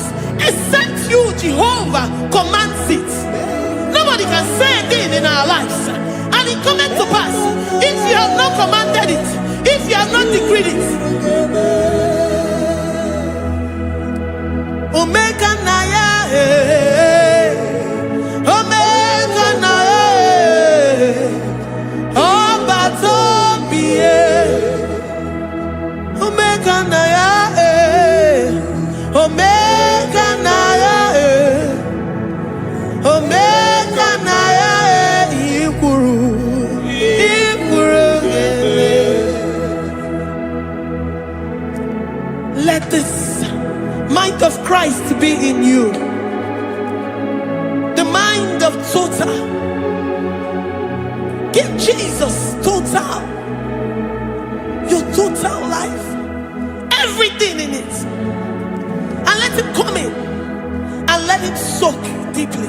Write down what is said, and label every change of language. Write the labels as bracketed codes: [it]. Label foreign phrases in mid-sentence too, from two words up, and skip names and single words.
[en] Except you, Jehovah, commands it. Nobody can say a thing in our lives and it comes to pass if you have not commanded it, if you have not decreed it. [ig] Omega Naya, Omega Naya, Obata-obie, Omega Naya, Omega Naya, Omega Naya, Ikuru, Ikuru. [en] Let this mind of Christ be in you, the mind of total. Give Jesus total, your total life, everything in it, and let Him come in and let Him soak deeply.